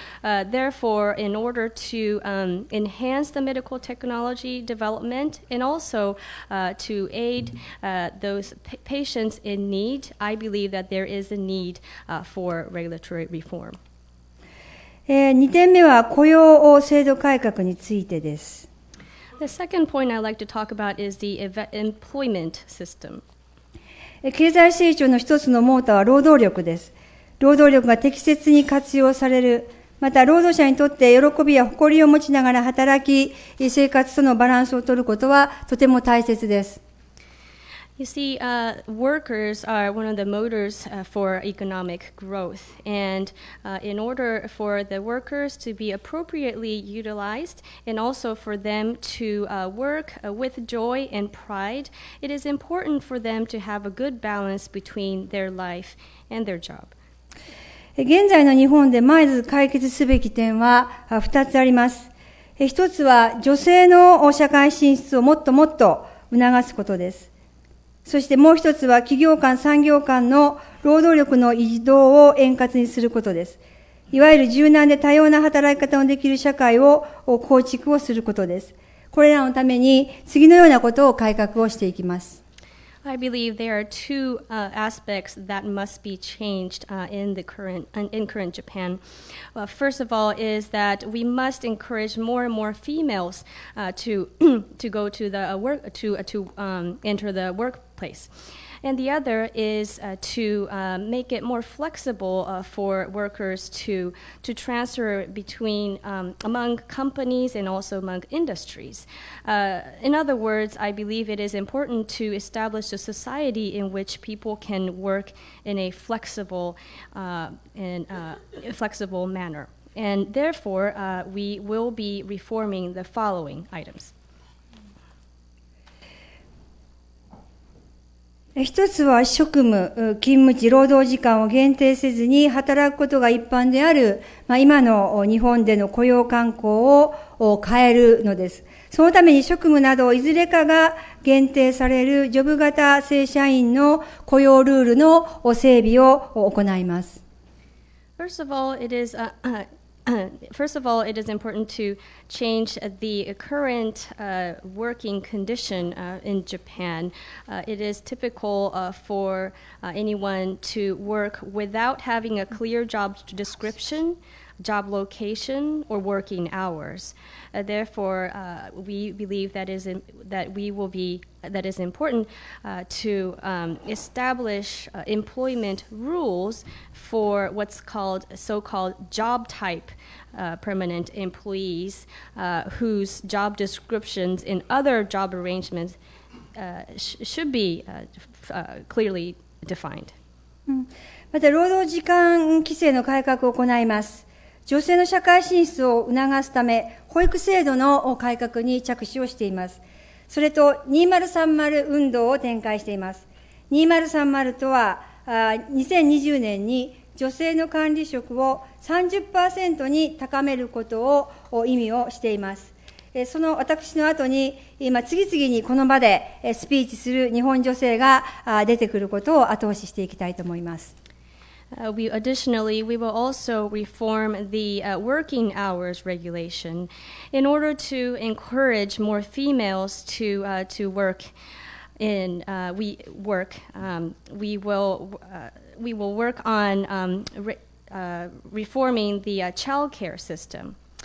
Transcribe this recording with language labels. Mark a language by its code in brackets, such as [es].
[en] Therefore, in order to enhance the medical technology development and also to aid those patients in need, I believe that there is a need for regulatory reform. [ja] 2点目は雇用制度改革についてです。 [en] The second point I'd like to talk about is the employment system. [ja] 経済成長の一つのモーターは労働力です。労働力が適切に活用される。また、労働者にとって喜びや誇りを持ちながら働き、生活とのバランスを取ることはとても大切です。 [en] You see, workers are one of the motors for economic growth. And in order for the workers to be appropriately utilized and also for them to work with joy and pride, it is important for them to have a good balance between their life and their job. [ja] 現在の日本でまず解決すべき点は2つあります。一つは女性の社会進出をもっともっと促すことです。そしてもう一つは企業間、産業間の労働力の移動を円滑にすることです。いわゆる柔軟で多様な働き方のできる社会を構築をすることです。これらのために次のようなことを改革をしていきます。 [en] I believe there are two aspects that must be changed in current Japan. First of all, is that we must encourage more and more females to go to the work to enter the workplace. And the other is to make it more flexible for workers to transfer between among companies and also among industries. In other words, I believe it is important to establish a society in which people can work in a flexible flexible manner. And therefore, we will be reforming the following items. [ja] 一つは職務、勤務地、労働時間を限定せずに働くことが一般である、今の日本での雇用慣行を変えるのです。そのために職務などいずれかが限定されるジョブ型正社員の雇用ルールの整備を行います。 [en] First of all, it is important to change the current working condition in Japan. It is typical for anyone to work without having a clear job description, job location, or working hours. Therefore, we believe that is important to establish employment rules for what's called so-called job type permanent employees whose job descriptions in other job arrangements should be clearly defined. [ja] また、労働時間規制の改革を行います。女性の社会進出を促すため、保育制度の改革に着手をしています。それと、2030運動を展開しています。2030とは、2020年に女性の管理職を 30% に高めることを意味をしています。その私の後に、今次々にこの場でスピーチする日本女性が出てくることを後押ししていきたいと思います。 [en] Additionally, we will also reform the working hours regulation in order to encourage more females to work in. We will work on reforming the child care system.